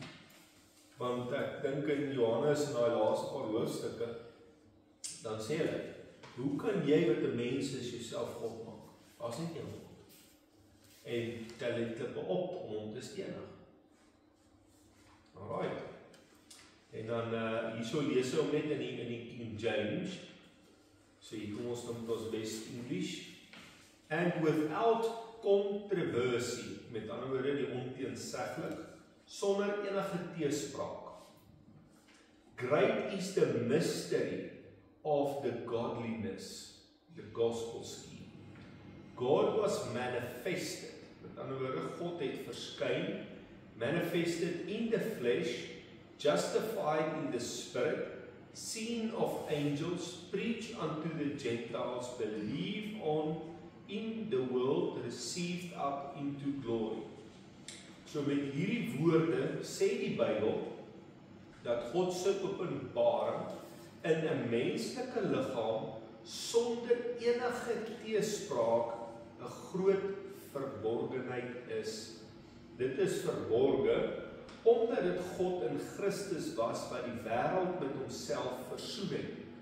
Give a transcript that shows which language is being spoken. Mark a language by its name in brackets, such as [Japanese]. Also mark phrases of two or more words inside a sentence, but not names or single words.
[Afrikaans] Want ek dink in Johannes in daai laaste paar hoofstukke, dan sê hy, hoe kan jy wat 'n mens is jouself God maak? As net jy God. En tel die klippe op om hom te stenig. Alright. En dan hierso lees hy hom net in die King James. So hier kom ons dan met ons [English] best English. And without controversy, [Afrikaans] met ander woorde die onteenseglik, sonder enige teespraak. [English] Great is the mystery of the godliness, the gospel scheme. God was manifested, [Afrikaans] met ander woorde God het verskyn, [English] manifested in the flesh, justified in the spirit, seen of angels, preached unto the Gentiles, believed on in the world, received up into glory. [Afrikaans] So met hierdie woorde sê die Bybel dat God se openbaring in 'n menslike liggaam sonder enige teespraak 'n groot verborgenheid is. Dit is verborge omdat dit God in Christus was wat die wêreld met homself versoen het.